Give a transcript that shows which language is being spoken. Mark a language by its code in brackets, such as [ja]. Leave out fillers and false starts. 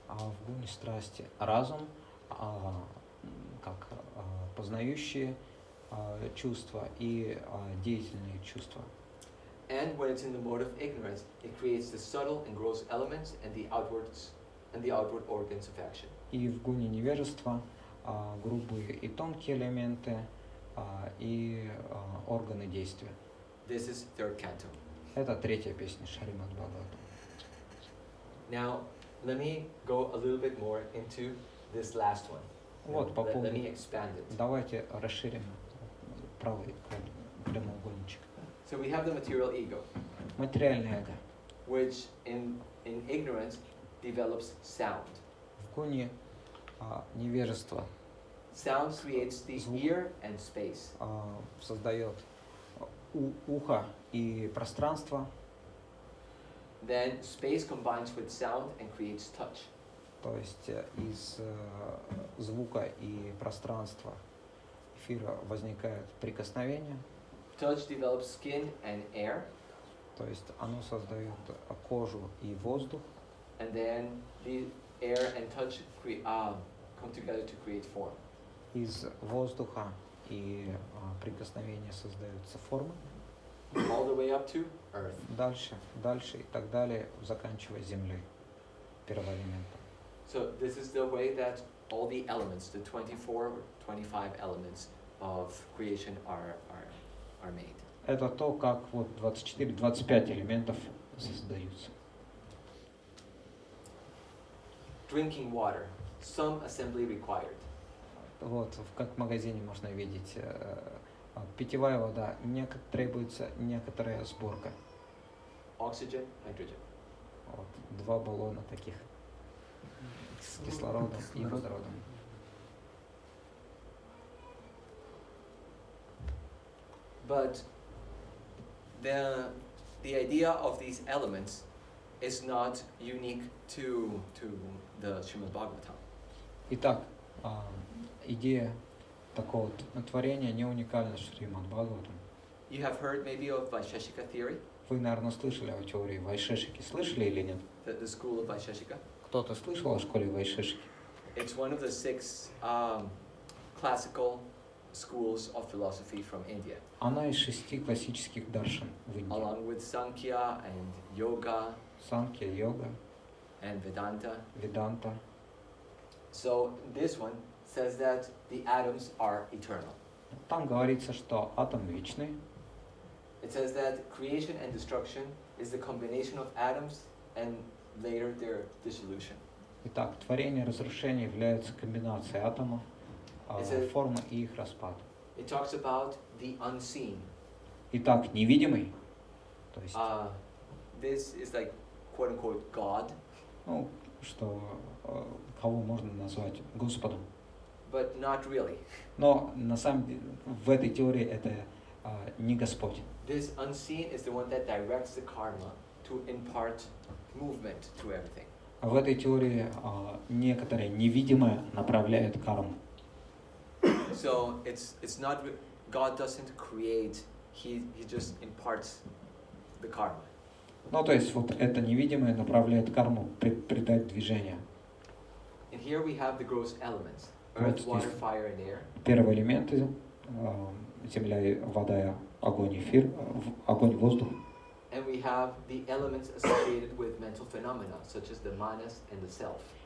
[ru] А в гуне страсти разум, как познающие чувства и деятельные чувства. [en] And when it's in the mode of ignorance, it creates the subtle and gross elements and the outward organs of action. [ru] И в гуне невежества грубые и тонкие элементы и органы действия. [en] This is third canto. [ru] Это третья песня Шримад Бхагаватам. [en] Now, let me go a little bit more into this last one. [ru] Вот, по поводу... [en] Let me expand it. [ru] Давайте расширим правый прямоугольничек. [en] So we have the material ego, [ru] Материальное эго. [en] which in ignorance develops sound. [ru] В гуне невежество [en] Sound creates the [ru] Звук. [en] ear and space. [ru] Создает ухо и пространство, [en] Then space combines with sound and creates touch. [ru] то есть из звука и пространства эфира возникает прикосновение, [en] Touch develops skin and air, [ru] то есть оно создает кожу и воздух, [en] and then the air and touch come together to create form. [ru] из воздуха и прикосновения создаются формы, [en] All the way up to earth. [ru] дальше и так далее, заканчивая землей, первоэлементом. [en] So this is the way that all the elements, the 24 or 25 elements of creation are made. [ru] Это то, как вот 24-25 элементов создаются. [en] Drinking water, some assembly required. [ru] Вот, как в магазине можно видеть, питьевая вода, требуется некоторая сборка. [en] Oxygen, hydrogen. [ru] Вот, 2 баллона таких с кислородом и водородом. [en] But the idea of these elements is not unique to the Srimad Bhagavatam. [ru] Итак, идея такого творения не уникальна Шримад Бхагаватам. [en] You have heard maybe of Vaisheshika theory, [ru] Вы, наверное, слышали о теории Вайшешики. Слышали или нет? [en] the school of Vaisheshika. [ru] Кто-то слышал о школе Вайшешики? [en] It's one of the 6 classical schools of philosophy from India, [ru] Она из 6 классических даршан в Индии. [en] along with Sankhya and Yoga [ru] Санкья, йога, [en] and Vedanta. [ru] веданта. [en] So this one says that the atoms are eternal. [ru] Там говорится, что атом вечный. [en] It says that creation and destruction is the combination of atoms and later their dissolution. [ru] Итак, творение и разрушение являются комбинацией атомов, формы и их распад. [en] It talks about the unseen. [ru] Итак, невидимый, то есть, [en] This is like quote unquote God, [ru] ну, что кого можно назвать Господом. [en] but not really. [ru] Но на самом деле в этой теории это не Господь. [en] This unseen is the one that directs the karma to impart movement to everything. [ru] В этой теории некоторое невидимое направляет карму. [en] So it's not God doesn't create, he just imparts the karma. [ru] Ну, то есть вот это невидимое направляет карму придать движение. [en] And here we have the gross elements: [ru] Вот [en] earth, [ru] здесь [en] water, fire, and air. [ru] первые элементы, земля, вода, огонь, эфир, огонь, воздух. [en] And we have the elements associated with mental phenomena, such as the manas and the self.